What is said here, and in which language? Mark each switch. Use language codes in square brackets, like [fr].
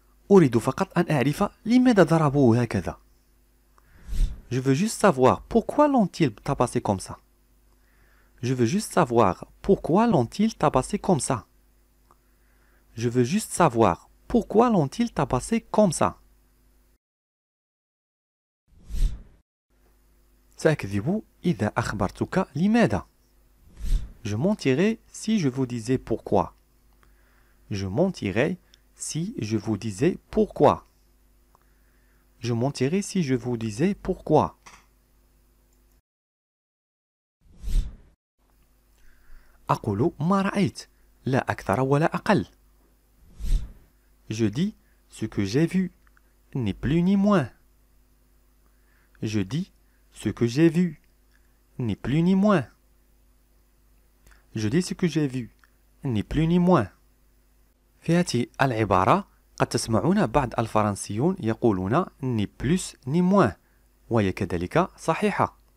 [ar] أريد فقط أن أعرف لماذا ضربوه هكذا. [fr] Je veux juste savoir pourquoi l'ont-ils tabassé comme ça. Je veux juste savoir pourquoi l'ont-ils tabassé comme ça. Je veux juste savoir, pourquoi l'ont-ils tabassé comme ça? [ar] سأكذب إذا أخبرتك لماذا. [fr] Je mentirais si je vous disais pourquoi. Je mentirais si je vous disais pourquoi. Je mentirais si je vous disais pourquoi. [ar] أقول ما رأيت لا أكثر ولا أقل. [fr] Je dis ce que j'ai vu, ni plus ni moins. Je dis ce que j'ai vu, ni plus ni moins. Je dis ce que j'ai vu, ni plus ni moins. [ar] في هذه العبارة قد تسمعون بعض الفرنسيون يقولون [fr] ni plus ni moins [ar] وهي كذلك صحيحة.